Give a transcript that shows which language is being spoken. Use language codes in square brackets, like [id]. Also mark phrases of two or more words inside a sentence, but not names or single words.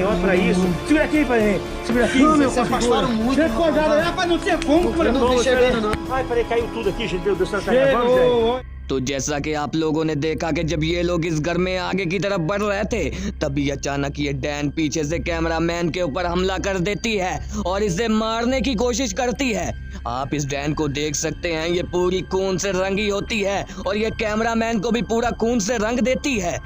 [pt] Olha pra isso. Segura aqui, pai Nenê. Segura aqui. Não, meu, se afastaram muito. Rapaz, não tinha como, eu não deixei vendo, não. Ai, peraí, caiu tudo aqui, gente. Meu Deus do céu, tá gravando, Jerry? [hi] तो जैसा कि आप लोगों ने देखा कि जब ये लोग इस घर में आगे की तरफ बढ़ रहे थे तभी अचानक ये डैन पीछे से कैमरामैन के ऊपर हमला कर देती है और इसे मारने की कोशिश करती है। आप इस डैन को देख सकते हैं, ये पूरी खून से रंगी होती है और ये कैमरामैन को भी पूरा खून से रंग देती है।